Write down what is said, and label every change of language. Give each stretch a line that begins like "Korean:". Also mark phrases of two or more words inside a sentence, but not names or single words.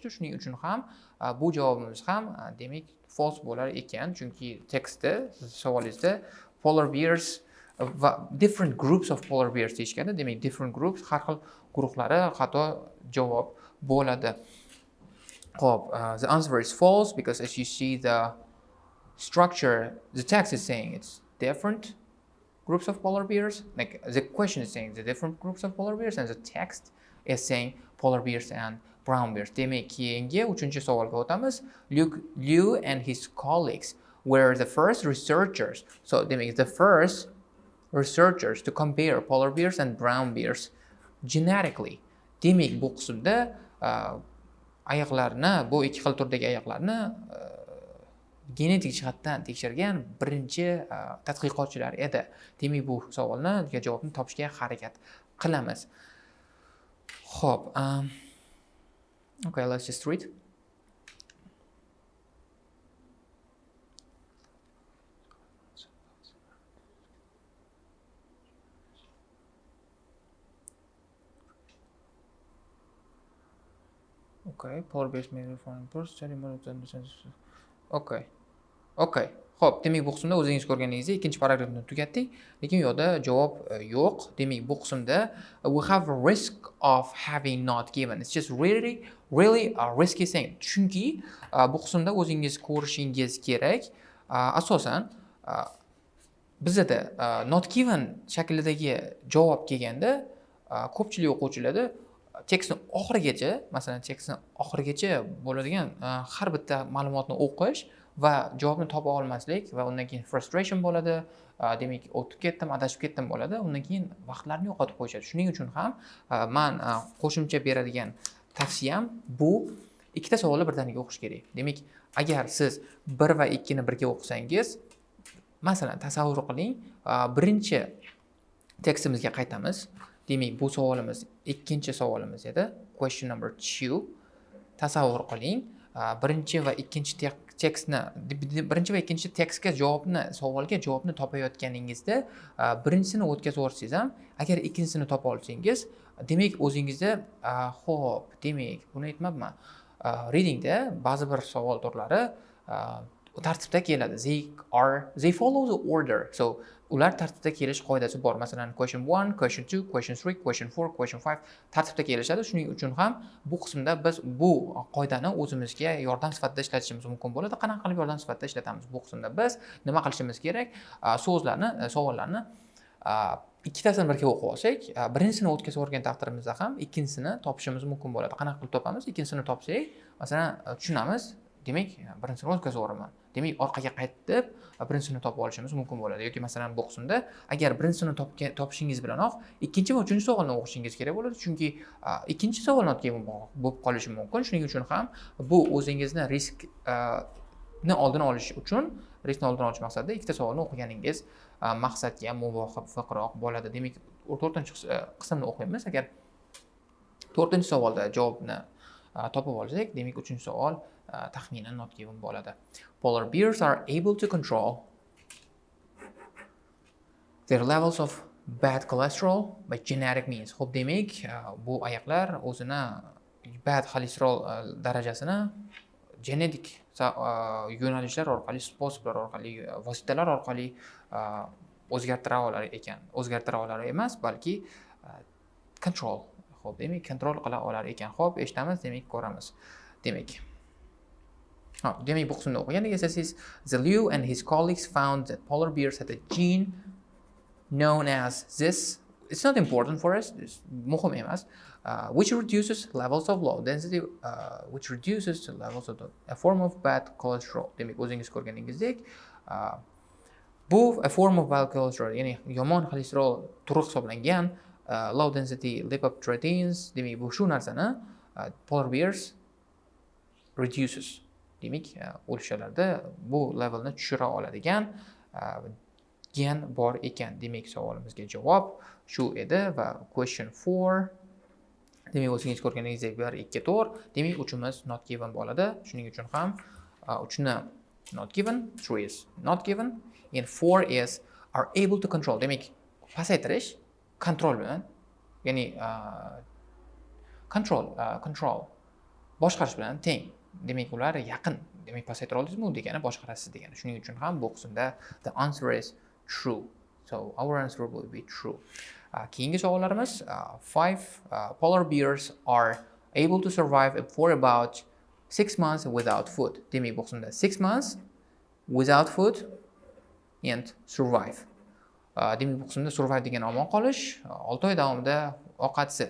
Uzbek: Shuning uchun ham bu javobimiz ham demak false bo'lar ekan, chunki tekstda savolingizda
English: polar bears
Uzbek: va
English: different groups of polar bears
Uzbek: deyishganda, demak
English: different groups
Uzbek: har xil guruhlari xato javob bo'ladi. Xo'p,
English: the answer is false because as you see the structure, the text is saying it's different groups of polar bears. Like the question is saying the different groups of polar bears and the text is saying polar bears and brown bears.
Uzbek: Demak, keyingi 3-chi savolga o'tamiz.
English: Liu and his colleagues were the first researchers. So demak, the first researchers to compare polar bears and brown bears genetically.
Uzbek: Demak, bu qismda ayiqlarni, bu ikki xil turdagi ayiqlarni genetik jihatdan tekshirgan birinchi tadqiqotchilar edi. Demak, bu savolni javobni topishga harakat qilamiz. Xo'p,
English: okay, let's just read. Okay, polar bears may be foreign birds, study more than Okay. Okay.
Uzbek: Xo'p, demak, bu qismda o'zingiz ko'rganingizdek ikkinchi paragrafni tugatdik, lekin yo'qda javob yo'q. Demak, bu qismda
English: we have a risk of having not given. It's just really a risky thing.
Uzbek: Chunki bu qismda o'zingiz ko'rishingiz kerak. Asosan bizda
English: not given
Uzbek: shaklidagi javob kelganda ko'pchilik o'quvchilarda tekstni oxirigacha, masalan, tekstni oxirigacha bo'ladigan har bitta ma'lumotni o'qish va javobni topa olmaslik va undan keyin frustration bo'ladi. Demak, o'tib ketdim, adashib ketdim bo'ladi. Undan keyin vaqtlarini yo'qotib qo'yishadi. Shuning uchun ham men qo'shimcha beradigan tavsiyam bu ikkita savolni birdaniga o'qish kerak. Demak, agar siz 1 va 2 ni birga o'qisangiz, masalan, tasavvur qiling, birinchi tekstimizga qaytamiz. Demak, bu savolimiz ikkinchi savolimiz edi.
English: Question number 2.
Uzbek: Tasavvur qiling, birinchi va ikkinchi tekstga savolga javobni topayotganingizda, birinchisini o'tkazib o'tsangiz ham, agar ikkinchisini topa olsangiz, demak o'zingizda xo'p, demak, buni aytmabman. Readingda ba'zi bir savol turlari tartibda keladi.
English: They follow the order.
Uzbek: So ular tartibda kelish qoidasi bor. Masalan,
English: question 1, question 2, question 3, question 4, question 5
Uzbek: tartibda kelishadi. Shuning uchun ham bu qismda biz bu qoidani o'zimizga yordam sifatida ishlatishimiz mumkin bo'ladi. Qanaqa qilib yordam sifatida ishlatamiz? Bu qismda biz nima qilishimiz kerak? Savollarni ikkitasini birga o'qib olsak, birinchisini o'tkazib o'rgan taqdirimizda ham ikkinchisini topishimiz mumkin bo'ladi. Qanaqa qilib topamiz? Ikkinchisini topsak, masalan, tushunamiz. Demak, birinchisini o'tkazib o'raman. Demak, orqaga qaytib, birinchisini topib olishimiz mumkin bo'ladi. Yoki masalan, bu qismda agar birinchisini topishingiz bilanoq ikkinchi va uchinchi savolni o'qishingiz kerak bo'ladi, chunki ikkinchi savol
English: not given
Uzbek: bo'lib qolishi mumkin. Shuning uchun ham bu o'zingizni riskni oldini olish maqsadida ikkita savolni o'qiganingiz maqsadga muvofiqroq bo'ladi. Demak, 4-chi qismni o'qiymiz. Agar 4-chi savolda javobni topib olsak, demak 3-chi savol taxminan
English: not given
Uzbek: bo'ladi.
English: Polar bears are able to control their levels of bad cholesterol by genetic means.
Uzbek: Xo'p, demak, bu ayiqlar o'zini bad xolesterol darajasini genetik yo'nalishlar orqali, sposoblar orqali, vositalar orqali o'zgartira olar emas, balki control. Xo'p, demak, kontrol qila olar ekan. Xo'p, eshitamiz, demak, ko'ramiz. Demak, bu qismda o'qigandik esa siz,
English: the Liu and his colleagues found that polar bears had a gene known as this. It's not important for us.
Uzbek: It's muhim emas.
English: Which reduces levels of low density, a form of bad cholesterol.
Uzbek: Demak, o'zingiz ko'rganingizdek, bu
English: a form of bad cholesterol,
Uzbek: ya'ni yomon xolesterin turi hisoblangan
English: low density lipoproteins.
Uzbek: Demak, bu shu narsani
English: polar bears reduces.
Uzbek: Demak, o'lishlarda bu levelni tushira oladigan gen bor ekan. Demak, savolimizga javob shu edi va question 4. Demak, o'zingiz ko'rganingizdek 1, 2, 4. Demak, 3imiz
English: not given
Uzbek: bo'ladi. Shuning uchun ham 3ni
English: not given, 3 is not given, and 4 is are able to control.
Uzbek: Demak, pasaytirish kontrol bilan, ya'ni control boshqarish bilan teng. Demak, ular yaqin. Demak, pasaytira olasizmi, u degani boshqarasiz degani. Shuning uchun ham bu qismda
English: the answer is true. So our answer will be true.
Uzbek: Keyingi savollarimiz
English: 5 polar bears are able to survive for about 6 months without food.
Uzbek: Demak, bu qismda
English: 6 months without food and survive.
Uzbek: Demak, bu qismda survive degan omon qolish, 6 oy davomida ovqatsiz.